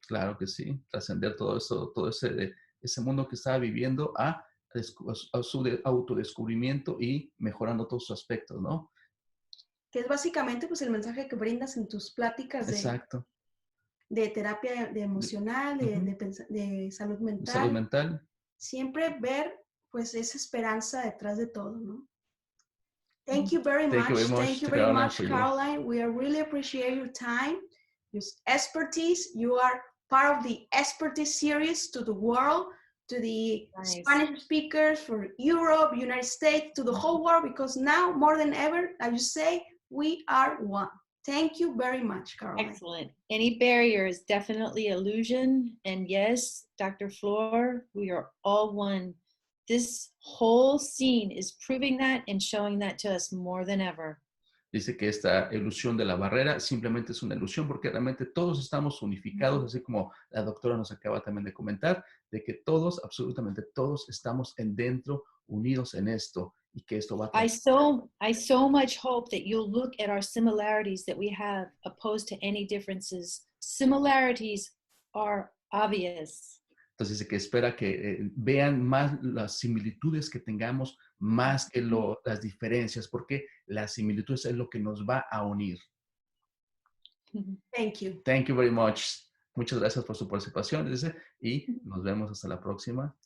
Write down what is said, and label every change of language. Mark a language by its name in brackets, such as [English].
[Spanish] Claro que sí, trascender todo eso, todo ese mundo que estaba viviendo a su autodescubrimiento y mejorando todos sus aspectos, ¿no? Que es básicamente pues el mensaje que brindas en tus pláticas Exacto. de terapia emocional, de salud mental. Salud mental. Siempre ver pues esa esperanza detrás de todo, ¿no? [English] Thank you very much. Thank you very much, Caroline. We really appreciate your time, your expertise. You are part of the expertise series to the world, to the Spanish speakers for Europe, United States, to the whole world, because now more than ever, as you say, we are one. Thank you very much, Caroline. Excellent. Any barrier is definitely illusion. And yes, Dr. Flor, we are all one. This whole scene is proving that and showing that to us more than ever. [Spanish] Dice que esta ilusión de la barrera simplemente es una ilusión porque realmente todos estamos unificados, así como la doctora nos acaba también de comentar, de que todos, absolutamente todos, estamos dentro, unidos en esto y que esto va a [English] I so much hope that you'll look at our similarities that we have opposed to any differences. Similarities are obvious. [Spanish] Entonces dice que espera que vean más las similitudes que tengamos más que las diferencias, porque las similitudes es lo que nos va a unir. [English] Thank you. Thank you very much. [Spanish] Muchas gracias por su participación, dice, y nos vemos hasta la próxima.